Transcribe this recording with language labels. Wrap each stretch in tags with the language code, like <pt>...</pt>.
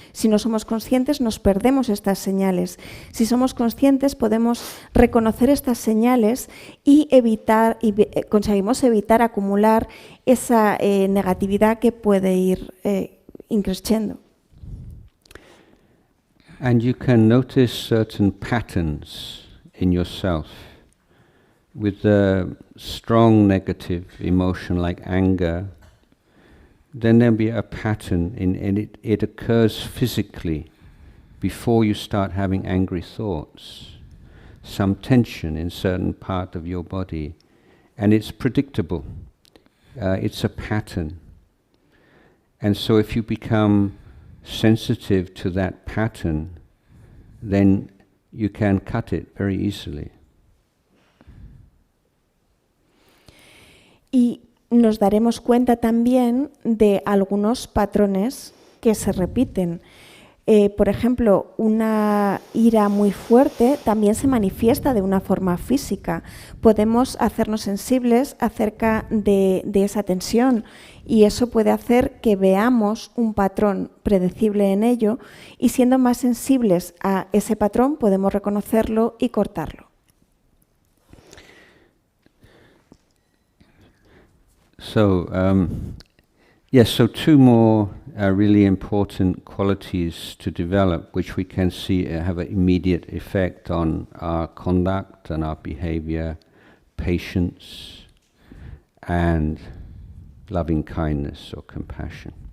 <es>Si no somos conscientes, nos perdemos estas señales. Si somos conscientes, podemos reconocer estas señales y conseguimos evitar acumular esa negatividad que puede ir increciendo.</es> <en>And you can notice certain patterns in yourself. With a strong negative emotion like anger, then there'll be a pattern and it occurs physically before you start having angry thoughts. Some tension in certain part of your body, and it's predictable. It's a pattern. And so if you become sensitive to that pattern, then you can cut it very easily.</en> <es>Y nos daremos cuenta también de algunos patrones que se repiten. Por ejemplo, una ira muy fuerte también se manifiesta de una forma física. Podemos hacernos sensibles acerca de esa tensión y eso puede hacer que veamos un patrón predecible en ello y siendo más sensibles a ese patrón podemos reconocerlo y cortarlo.</es> <en>So, so 2 more really important qualities to develop, which we can see have an immediate effect on our conduct and our behavior: patience and loving kindness or compassion.</en>